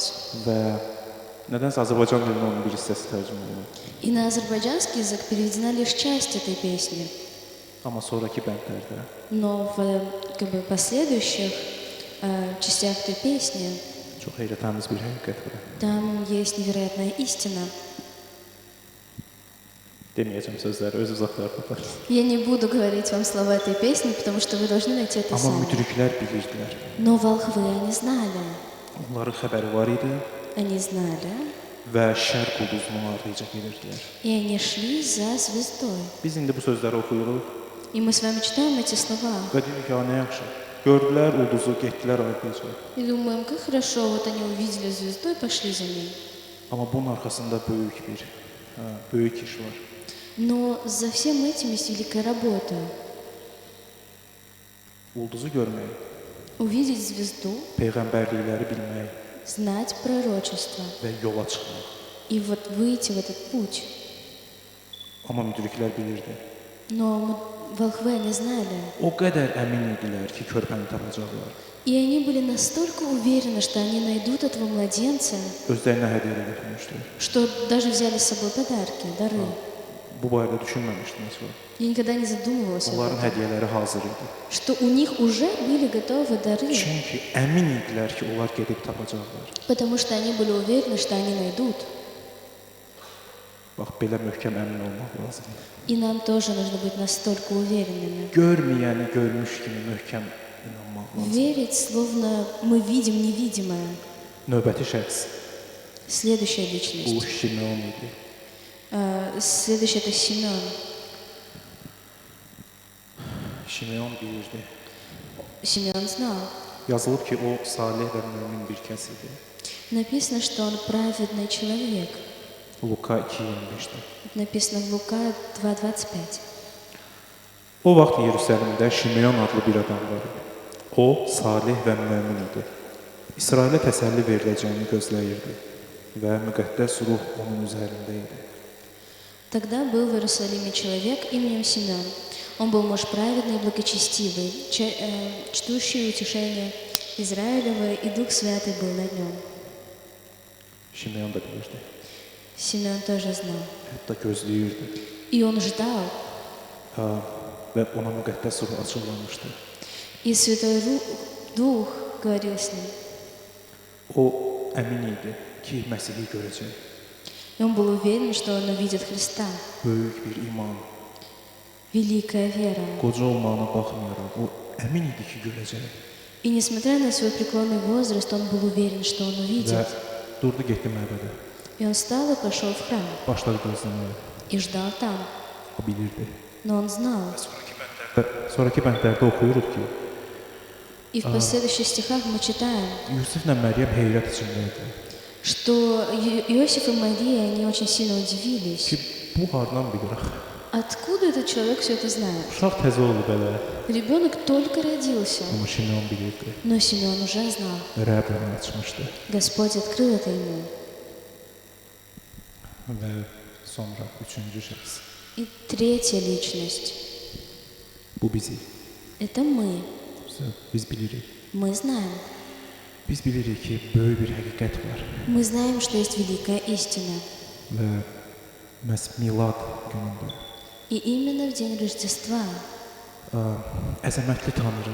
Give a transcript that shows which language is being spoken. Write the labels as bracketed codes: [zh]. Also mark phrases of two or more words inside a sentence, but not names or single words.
[az] Və nədənsə Azərbaycan dilinə onun bir hissəsi tərcümə olunub. [ru] И на азербайджанский язык переведена лишь часть этой песни. [az] Amma sonrakı bəndlərdə [ru] Но в как бы, последующих частях этой песни [az] çox heyrətamiz bir həqiqət var. [ru] там есть невероятная истина. [az] Deməyəcəm sözləri, öz uzaqlarda tapar. [ru] Я не буду говорить вам слова этой песни, потому что вы должны найти это [az] Amma [ru] сами. [az] müdriklər bilirdilər. [ru] Но волхвы, они знали. [az] Onların xəbəri var idi [ru] Они знали. [az] və şərq ulduzunun ardınca gedirdilər. [ru] И они шли за звездой. [az] Biz indi bu sözləri oxuyuruq [ru] И мы с вами читаем эти слова. [az] və deyirik ki, nə yaxşı. Gördülər ulduzu, getdilər ardınca. [ru] И думаем, как хорошо, вот они увидели звезду и пошли за ней. [az] Amma bunun arxasında böyük iş var. [ru] Но за всем этим есть великая работа. [az] Ulduzu görmək, [ru] Увидеть звезду, [az] peyğəmbərlikləri bilmək [ru] знать пророчество [az] və yola çıxmaq. [ru] и вот выйти в этот путь. [az] Amma müdriklər bilirdi. [ru] Но волхвы они знали. [az] O qədər əmin idilər ki, körpəni tapacaqlar. [ru] И они были настолько уверены, что они найдут этого младенца, [az] Özlərinə hədiyyələr götürmüşdülər. [ru] что даже взяли с собой подарки, дары. [az] bu barədə düşünməmişdim heç vaxt. [ru] Я никогда не задумывалась об [az] Onların [ru] этом, [az] hədiyyələri hazır idi. [ru] что у них уже были готовы дары, [az] Çünki əmin idilər ki, onlar gedib tapacaqlar. [ru] потому что они были уверены, что они найдут. [az] Bax, belə möhkəm əmin olmaq lazımdır. [ru] И нам тоже нужно быть настолько уверенными. [az] Görməyəni görmüş kimi möhkəm inanmaq lazımdır. [ru] Верить, словно мы видим невидимое. [az] Növbəti şəxs [ru] Следующая [az] bu [ru] личность. [az] Şimeon idi. [ru] Следующий это Симеон. [az] Şimeon bilirdi. [ru] Симеон знал. [az] Yazılıb ki, o salih və mömin bir kəs idi. [ru] Написано, что он праведный человек. [az] Luka 2:25-də. [ru] Написано в Лука 2:25. [az] O vaxt Yerusəlimdə Şimeon adlı bir adam var idi. O, salih və mömin idi. İsrailə təsəlli veriləcəyini gözləyirdi və müqəddəs ruh onun üzərində idi. [ru] Тогда был в Иерусалиме человек именем Симеон. Он был муж праведный и благочестивый, чтущий утешение Израилева, и Дух Святый был над нем. [az] Şimeon da bilirdi. [ru] Симеон тоже знал. [az] Hətta gözləyirdi [ru] И он ждал. [az] və ona müqəddəs ruh açılmışdı. [ru] И Святой Дух говорил с ним. [az] O əmin idi ki, Məsihi görəcək. [ru] И он был уверен, что он увидит Христа. [az] Böyük bir iman, [ru] Великая вера. [az] qoca olmağına baxmayaraq, o əmin idi ki, görəcək. [ru] И nесмотря на свой преклонный возраст, он был уверен, что он [az] Və [ru] увидит. [az] durdu, getdi məbədə. [ru] И он встал и пошел в храм. [az] Başladı gözləməyə. [ru] И ждал там. [az] O bilirdi. [ru] Но он знал. [az] Sonraki bəndlərdə oxuyuruq ki, [ru] И в последующих стихах мы читаем, [az] Yusiflə Məryəm heyrət içində idi. [ru] что Иосиф и Мария, они очень сильно удивились. [az] Ki, bu hardan bilir axı? [ru] Откуда этот человек все это знает? [az] Uşaq təzə olub elə. [ru] Rебенок только родился, [az] Amma Şimeon bilirdi. [ru] но Симеон уже знал. [az] Rəbb onu açmışdı. [ru] Господь открыл это ему. [az] Və sonra üçüncü şəxs. [ru] И третья личность [az] Bu bizi. – [ru] это мы. [az] Biz bilirik. [ru] Мы знаем. [az] Biz bilirik ki, böyük bir həqiqət var. [ru] Мы знаем, что есть великая истина. [az] Və məhz Milad günündə [ru] И именно в день Рождества [az] əzəmətli Tanrı